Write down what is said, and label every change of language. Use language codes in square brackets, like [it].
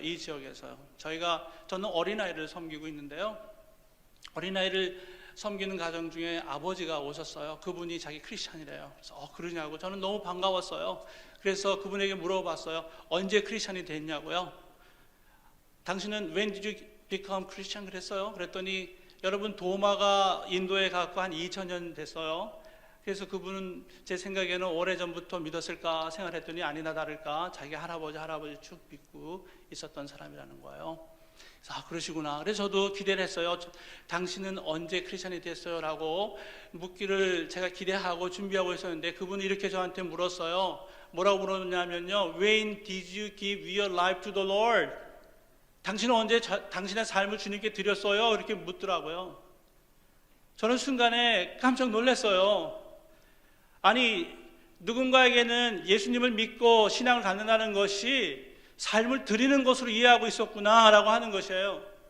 [ko] 이 지역에서요. 저는 어린아이를 섬기고 있는데요. 어린아이를 섬기는 가정 중에 아버지가 오셨어요. 그분이 자기 크리스찬이래요. 그래서 그러냐고 저는 너무 반가웠어요. 그래서 그분에게 물어봤어요. 언제 크리스찬이 됐냐고요. 당신은 [en] when did you become Christian [ko] 그랬어요. 그랬더니 여러분 도마가 인도에 가고 한 2000년 됐어요. 그래서 그분은 제 생각에는 오래전부터 믿었을까 생각했더니 아니나 다를까 자기 할아버지 쭉 믿고 있었던 사람이라는 거예요. 그래서 그러시구나. 그래서 저도 기대를 했어요. 당신은 언제 크리스찬이 됐어요? 라고 묻기를 제가 기대하고 준비하고 있었는데 그분이 이렇게 저한테 물었어요. 뭐라고 물었냐면요. [en] When did you give your life to the Lord? [ko] 당신은 언제 당신의 삶을 주님께 드렸어요? 이렇게 묻더라고요. 저는 순간에 깜짝 놀랐어요. 아니, 누군가에게는 예수님을 믿고 신앙을 갖는다는 것이 삶을 드리는 것으로 이해하고 있었구나라고 하는 것이에요.